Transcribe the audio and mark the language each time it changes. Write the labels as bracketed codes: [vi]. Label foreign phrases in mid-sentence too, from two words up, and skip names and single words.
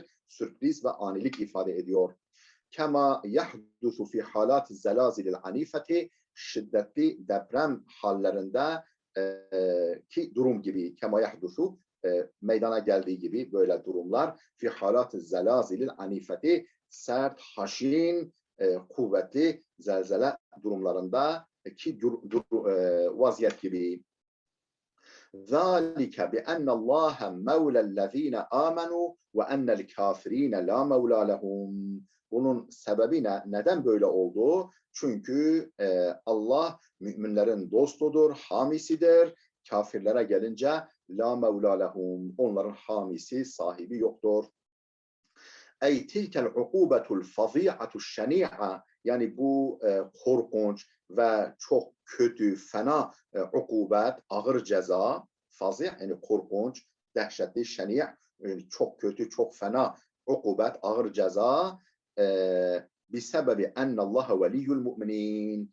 [tr] Sürpriz ve anilik ifade ediyor. [ar] كما يحدث في حالات الزلازل العنيفة, [tr] şiddetli deprem hallerinde ki durum gibi, [ar] كما يحدث [tr] meydana geldiği gibi böyle durumlar, [ar] في حالات الزلازل العنيفة, [tr] sert, haşin, kuvvetli zelzele durumlarında ki vaziyet gibi. [ar] ذَٰلِكَ بِأَنَّ اللّٰهَ مَوْلَى الَّذ۪ينَ آمَنُوا وَأَنَّ الْكَافِر۪ينَ لَا مَوْلَى لَهُمْ. [tr] Bunun sebebi neden böyle oldu? Çünkü Allah müminlerin dostudur, hamisidir. Kafirlere gelince [ar] لا مولى لهم, [tr] onların hamisi, sahibi yoktur. [ar] أي تلك العقوبة الفظيعة الشنيعة, [tr] yani bu korkunç ve çok kötü, fena ukubet, ağır ceza, fazi' yani korkunç, dehşetli, şeni' yani çok kötü, çok fena ukubet, ağır ceza [ar] بسبب أن الله ولي المؤمنين.